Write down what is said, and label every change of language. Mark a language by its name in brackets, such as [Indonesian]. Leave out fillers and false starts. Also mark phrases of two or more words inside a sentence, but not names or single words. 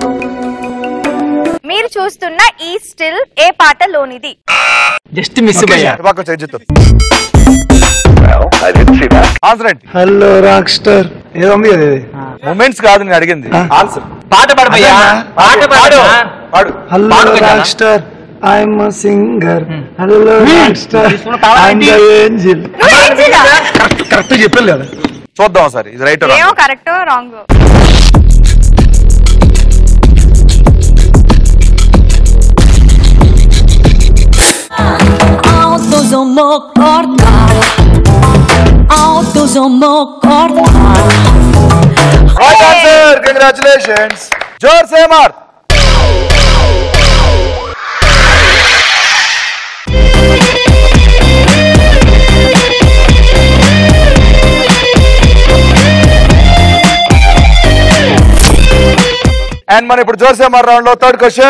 [Telugu] మీ మీరు చూస్తున్న ఈ స్టిల్ ఏ పాటలోనిది? [English] just miss [Telugu] హలో రాక్ స్టార్ ఏదో ఉంది కదా ఇది మూమెంట్స్ కాదు నేను అడిగింది ఆన్సర్. పాట పాడు భయ్యా, పాట పాడు. [English] hello rock star I'm a singer. hello rock star I'm the angel. [Telugu] కరెక్ట్ చెప్పాను కదా. చూద్దాం సార్ ఇది రైట్ ఏమో కరెక్టో రాంగ్. Altos homo cortar. Altos homo cortar. [English] right answer. congratulations. [Telugu] జోర్ సే మార్. అండ్ మనం ఇప్పుడు జోర్ సే మార్ రౌండ్ లో [English] third question.